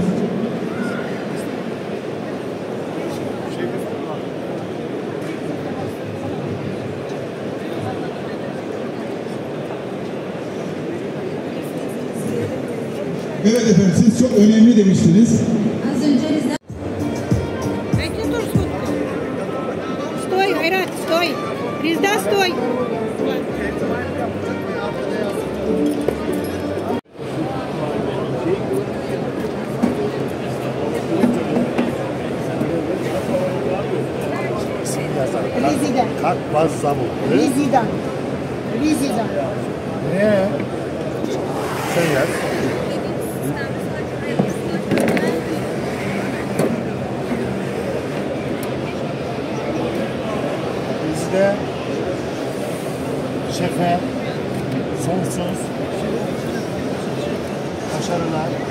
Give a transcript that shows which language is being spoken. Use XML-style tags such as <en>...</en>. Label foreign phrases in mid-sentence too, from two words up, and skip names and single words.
<tr>Evet efendim, siz çok önemli demiştiniz. Az önce bizden...</tr> <ru>Sтой, Айрат, стой! Резда, стой! Rizida. Как вас зовут? Rizida. Rizida.</ru> <tr>Ne? Sen yaz. Bizde şefe sonsuz başarılar.</tr>